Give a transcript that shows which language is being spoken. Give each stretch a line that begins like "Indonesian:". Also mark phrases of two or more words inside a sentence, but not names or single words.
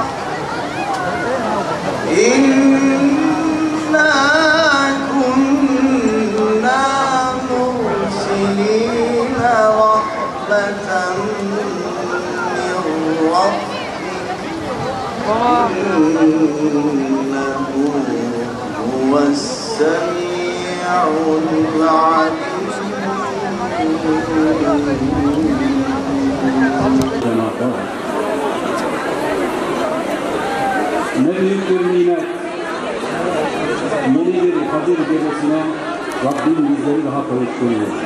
Arabic: إنا كنا مرسلين رحمة من ربك إنه هو السميع العليم.
Turkish: Ne büyük bir nimet. Yeni bir Kadir Gecesi'ne Rabbim bizleri daha kavuşturuyor.